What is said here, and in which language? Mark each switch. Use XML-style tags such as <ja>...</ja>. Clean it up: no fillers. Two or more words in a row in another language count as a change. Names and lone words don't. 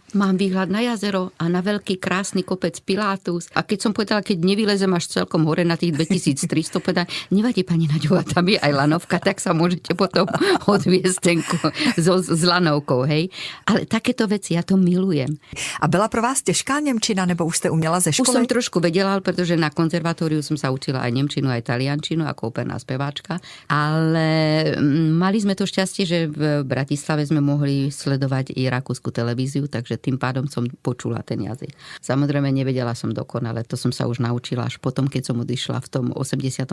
<sk>Mám výhľad na jazero a na veľký krásny kopec Pilatus. A keď som povedala, keď nevylezem až celkom hore na tých 2300, povedala, nevadí pani Naďová, tam je aj lanovka, tak sa môžete potom odviesť s lanovkou, hej. Ale takéto veci, ja to milujem.</sk> <cs>A byla pro vás těžká němčina, nebo už jste uměla ze školy?</cs> <sk>Už som trošku vedela, pretože na konzervatóriu som sa učila aj nemčinu, aj taliančinu, ako operná speváčka. Ale mali sme to šťastie, že v Bratislave sme mohli sledovať i rakúsku televíziu, takže tým pádom som počula ten jazyk. Samozrejme, nevedela som dokonale, to som sa už naučila až potom, keď som odišla v tom 87.</sk>